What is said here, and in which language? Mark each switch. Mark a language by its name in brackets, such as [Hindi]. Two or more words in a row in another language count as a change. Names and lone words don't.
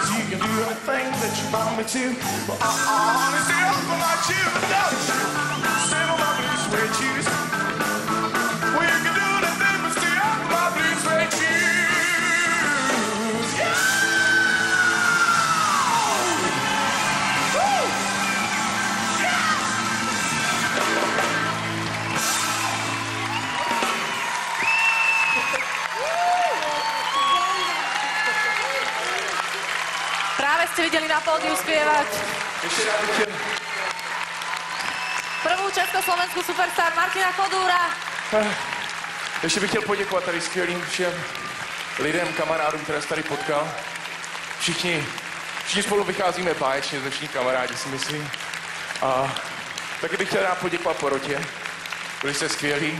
[English] You can do anything that you want me to, but I wanna stay up on my shoes, don't you? Stay on my blue suede shoes. We can do anything but stay up on my blue suede shoes. Yeah! Woo! Yeah! [Slovak] Práve ste videli na pódiu spievať prvú československú superstar Martina Chodúra. [Czech] Ještě bych chtěl poděkovat tady skvělým všem lidem, kamarádům, které jsi tady potkal. Všichni spolu vycházíme báječně, dnešní kamarádi, si myslím. A taky bych chtěl rád poděkovat porotě. Byli jste skvělí.